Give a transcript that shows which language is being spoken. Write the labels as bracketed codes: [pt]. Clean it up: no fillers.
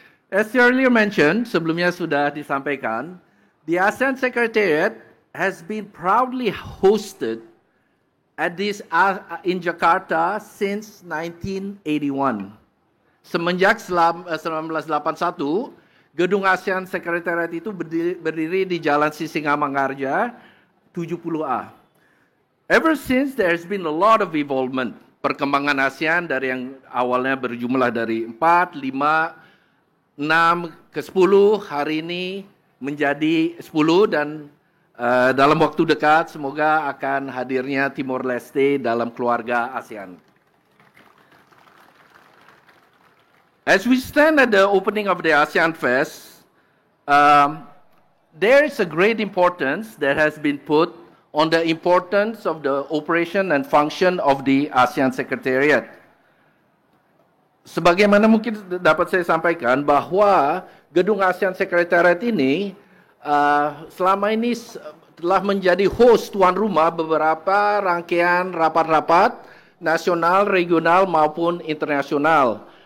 [en] As earlier mentioned, [id] sebelumnya sudah disampaikan, [en] the ASEAN Secretariat has been proudly hosted at this in Jakarta since 1981. [id] Semenjak 1981, Gedung ASEAN Secretariat itu berdiri di Jalan Sisingamangaraja 70A. [en] Ever since, there's been a lot of involvement. [id] Perkembangan ASEAN dari yang awalnya berjumlah dari 4, 5, 6 ke 10, hari ini menjadi 10 dan dalam waktu dekat semoga akan hadirnya Timor Leste dalam keluarga ASEAN. [en] As we stand at the opening of the ASEAN Fest, there is a great importance that has been put on the importance of the operation and function of the ASEAN Secretariat. [id] Sebagaimana mungkin dapat saya sampaikan bahwa Gedung ASEAN Secretariat ini selama ini telah menjadi host tuan rumah beberapa rangkaian rapat-rapat nasional, regional maupun internasional.